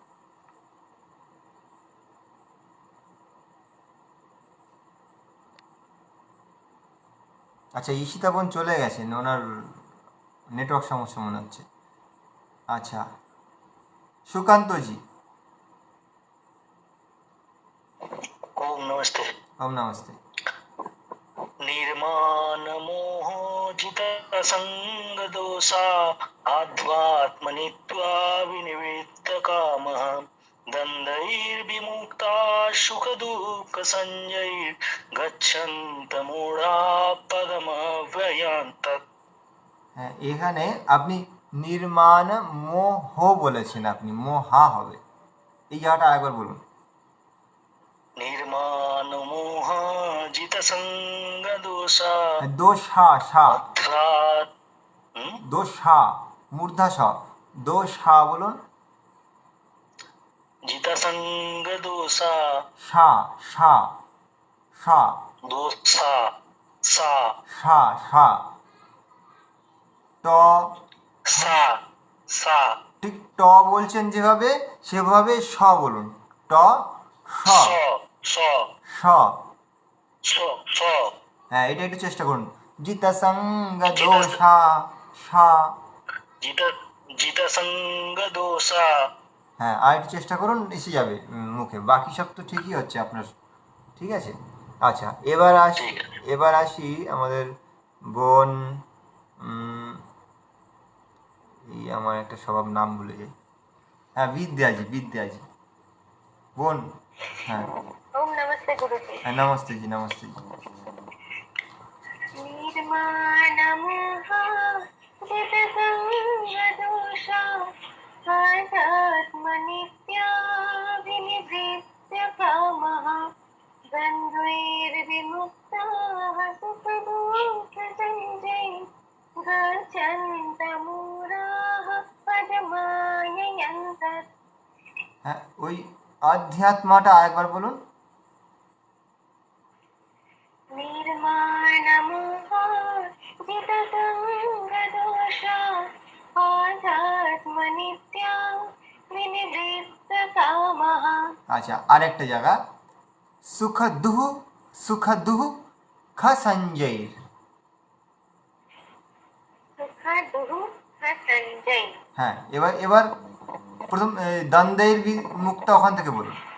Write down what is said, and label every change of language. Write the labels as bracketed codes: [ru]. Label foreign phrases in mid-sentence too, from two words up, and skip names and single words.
[bn] আচ্ছা, ঈশিতাবন চলে গেছেন, ওনার নেটওয়ার্ক সমস্যা মনে হচ্ছে। আচ্ছা, সুকান্তজি। [hi] ओम नमस्ते। [bn] ওম নমস্তে। [sa] निर्माण मोह जित संग दोषा आध्यात्मनित्वा विनिवृत्त कामः द्वन्द्वैर्विमुक्ता सुख दुःख संजय गच्छन्त मूढा पदमव्ययन्त। [bn] হ্যাঁ, এখানে আপনি [sa] নির্মাণ মোহ [bn] বলেছেন, আপনি মোহা হবে। এই জায়গাটা আরেকবার বলুন। [sa] निर्माण मोह जित संग दोषा [bn] দোষা, সা, अध्यात्म দোষা, মূর্ধা স, দোষা বলুন। [sa] जित संग दोषा সা, সা, সা, दोषा सा সা, সা, ট, सा सा [bn] ঠিক ট বলছেন যেভাবে, সেভাবে স বলুন। ট, স, स स স। स स হ্যাঁ, এটা একটু চেষ্টা করুন। [sa] জিতসঙ্গ দোষা সা। জিতসঙ্গ দোষা। [bn] হ্যাঁ, আর একটু চেষ্টা করুন, এসে যাবে মুখে। বাকি সব তো ঠিকই হচ্ছে আপনার, ঠিক আছে। আচ্ছা, এবার আসি আমাদের বোন, এই আমার একটা স্বভাব, নাম ভুলে যাই। হ্যাঁ, বিদ্যাজি বোন। হ্যাঁ [hi] ओम नमस्ते गुरुजी। হ্যাঁ, नमस्ते जी। [sa] निर्माणमः जितसंगदोषा आध्यात्मनित्या विनिवृत्य कामः द्वन्द्वैर्विमुक्ताः सुखदुःखसञ्जय गच्छन्तमूढाः पदमाययन्तः। [bn] হ্যাঁ, ওই অধ্যাত্মাটা আরেকবার বলুন। [sa] निर्माणमः जितसंगदोषा आध्यात्मनित्या विनिवृत्त कामः। [bn] আচ্ছা, আরেকটা জায়গা, [sa] সুখ দুহ খ সঞ্জয়। सुखदुः सञ्जय। [bn] হ্যাঁ, এবার প্রথম দ্বন্দ্বের মুক্তা ওখান থেকে বলুন।